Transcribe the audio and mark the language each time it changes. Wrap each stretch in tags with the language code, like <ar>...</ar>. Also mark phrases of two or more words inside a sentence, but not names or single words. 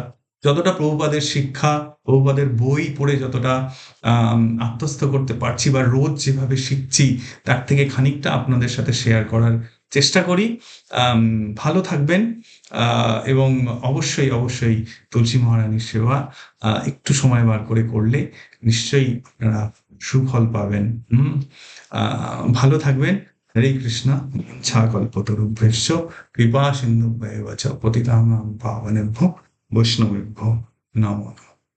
<bn>যতটা প্রভুপাদের শিক্ষা, প্রভুপাদের বই পড়ে যতটা আত্মস্থ করতে পারছি বা রোজ যেভাবে শিখছি, তার থেকে খানিকটা আপনাদের সাথে শেয়ার করার চেষ্টা করি। আম ভালো থাকবেন। এবং অবশ্যই তুলসী মহারানীর সেবা একটু সময় বার করে করলে নিশ্চয়ই আপনারা সুফল পাবেন। ভালো থাকবেন। হরে কৃষ্ণ।</bn> <sa>ইচ্ছা কল্পতরুভ্যশ্চ কৃপা সিন্ধুভ্যেব চ পতিতানাং পাবনেভ্যো বৈষ্ণবেভ্যো নমঃ।</sa>